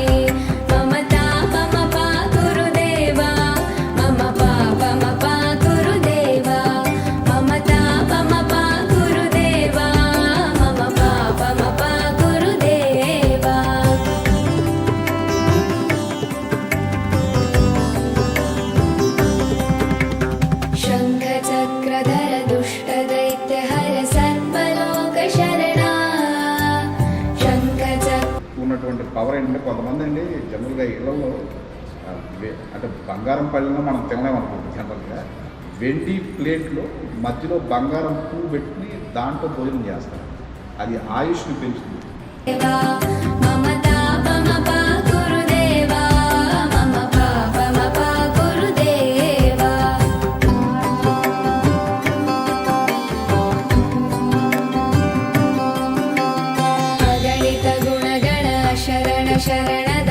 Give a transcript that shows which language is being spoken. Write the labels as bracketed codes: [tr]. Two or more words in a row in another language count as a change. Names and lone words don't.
[sa] मम तापमपा गुरुदेवा मम पापमपा गुरुदेवा मम तापमपा गुरुदेवा मम पापमपा गुरुदेवा शङ्खचक्रधर दुष्टदैत्यहर सर्वलोकशरणा शङ्खचक्र [te] ఉన్నటువంటి పవర్ ఏంటంటే కొంతమంది అండి జనరల్గా ఇళ్లలో అంటే బంగారం పళ్ళలో మనం తినలేమనుకుంటాం జనరల్గా వెండి ప్లేట్లో మధ్యలో బంగారం పువ్వు పెట్టి దాంట్లో భోజనం చేస్తారు అది ఆయుష్ని పెంచుతుంది [sa] देवा मम तापमपा गुरुदेवा मम पापमपा गुरुदेवा अगणित गुणगण शरण शरण